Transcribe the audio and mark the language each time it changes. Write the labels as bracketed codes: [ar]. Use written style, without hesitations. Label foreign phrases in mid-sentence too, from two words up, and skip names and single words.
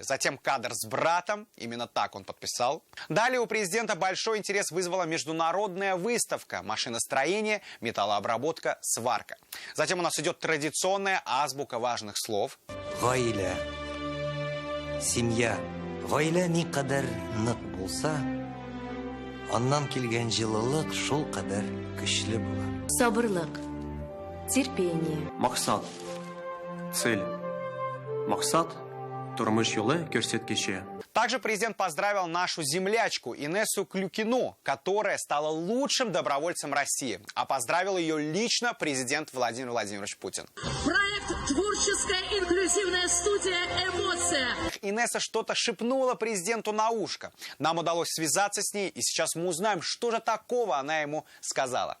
[ru] Затем кадр с братом, именно так он подписал. Далее у президента большой интерес вызвала международная выставка «Машиностроение, металлообработка, сварка». Затем у нас идет традиционная азбука важных слов. [tt] Гаиля. Семья. Гаиля никадар нык булса, аннан килгән җылылык шул кадәр көчле була. Сабырлык. Терпение. Максат. Цель. Максат. Тормыш юлы көрсеткече. [ru] Также президент поздравил нашу землячку Инессу Клюкину, которая стала лучшим добровольцем России. А поздравил ее лично президент Владимир Владимирович Путин. Проект «Творческая инклюзивная студия «Эмоция». Инесса что-то шепнула президенту на ушко. Нам удалось связаться с ней, и сейчас мы узнаем, что же такого она ему сказала.